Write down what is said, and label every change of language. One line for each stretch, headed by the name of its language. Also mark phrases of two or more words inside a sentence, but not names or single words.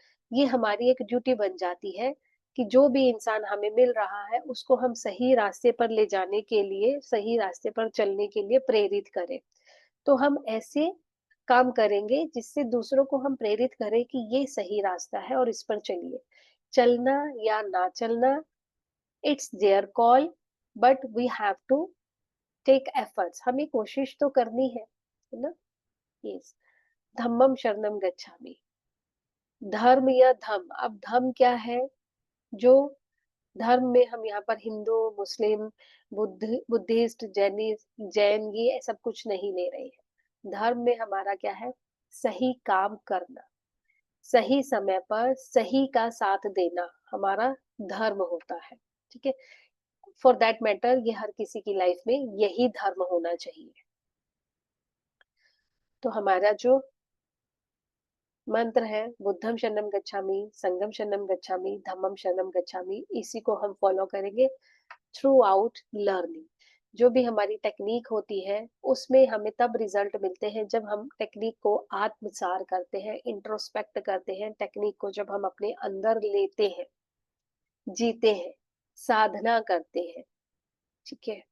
Hindi: ये हमारी एक ड्यूटी बन जाती है कि जो भी इंसान हमें मिल रहा है उसको हम सही रास्ते पर ले जाने के लिए, सही रास्ते पर चलने के लिए प्रेरित करें। तो हम ऐसे काम करेंगे जिससे दूसरों को हम प्रेरित करें कि ये सही रास्ता है और इस पर चलिए। चलना या ना चलना,
English: it's their call, but we have to take efforts.
Hindi: हमें कोशिश तो करनी है ना? यस।
Pali: धम्मम शरणम गच्छामि,
Hindi: धर्म या धम। अब धम क्या है? जो धर्म में हम यहाँ पर हिंदू, मुस्लिम, बुद्धिस्ट, जैन ये सब कुछ नहीं ले रहे हैं। धर्म में हमारा क्या है? सही काम करना, सही समय पर सही का साथ देना हमारा धर्म होता है, ठीक है?
English: for that matter
Hindi: ये हर किसी की लाइफ में यही धर्म होना चाहिए। तो हमारा जो मंत्र है,
Pali: बुद्धम शरणम गच्छामि, संघम शरणम गच्छामि, धम्मम शरणम गच्छामि,
Hindi: इसी को हम फॉलो करेंगे
English: through out learning.
Hindi: जो भी हमारी टेक्निक होती है उसमें हमें तब रिजल्ट मिलते हैं जब हम टेक्निक को आत्मसार करते हैं, इंट्रोस्पेक्ट करते हैं। टेक्निक को जब हम अपने अंदर लेते हैं, जीते हैं, साधना करते हैं, ठीक है?